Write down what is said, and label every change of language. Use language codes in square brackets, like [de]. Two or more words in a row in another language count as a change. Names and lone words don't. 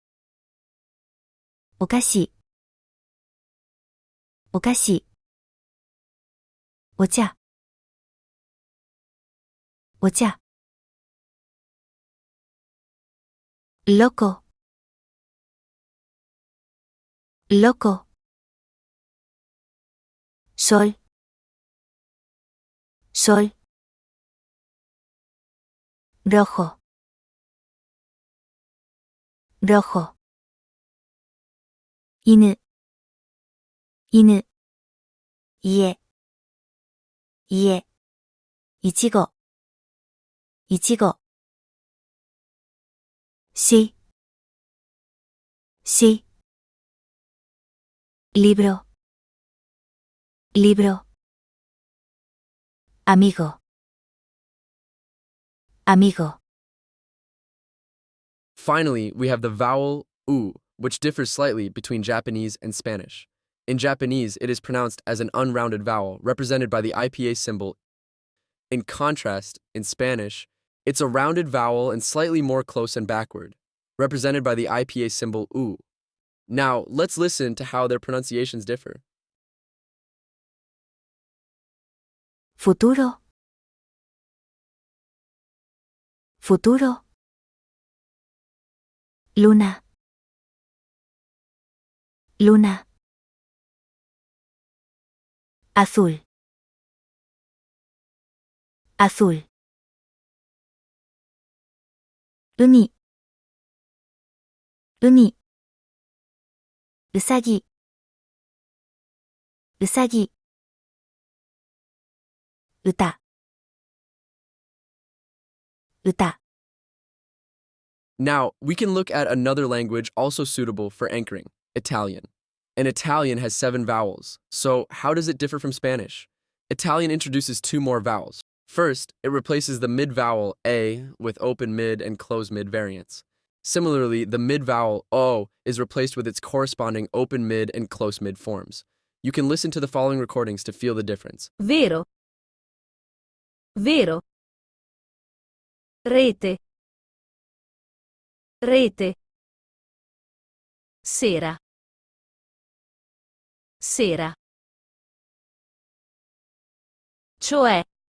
[ja] おかしいおかしいお茶お茶ロコロコ [es] sol sol rojo [ja] rojo 犬犬家家いちごいちごしし [es] libro libro amigo amigo [en] Finally, we have the vowel u, which differs slightly between Japanese and Spanish. In Japanese, it is pronounced as an unrounded vowel, represented by the IPA symbol. In contrast, in Spanish, it's a rounded vowel and slightly more close and backward, represented by the IPA symbol u. Now, let's listen to how their pronunciations differ. [es] futuro futuro luna luna azul azul [ja] 海海うさぎうさぎ歌歌 [en] Now, we can look at another language also suitable for anchoring, Italian. And Italian has 7 vowels, so how does it differ from Spanish? Italian introduces 2 more vowels. First, it replaces the mid-vowel a with open mid and closed mid variants. Similarly, the mid-vowel o is replaced with its corresponding open mid and close mid forms. You can listen to the following recordings to feel the difference. [it] Vero. Vero. Rete. Rete. Sera. Sera. Cioè.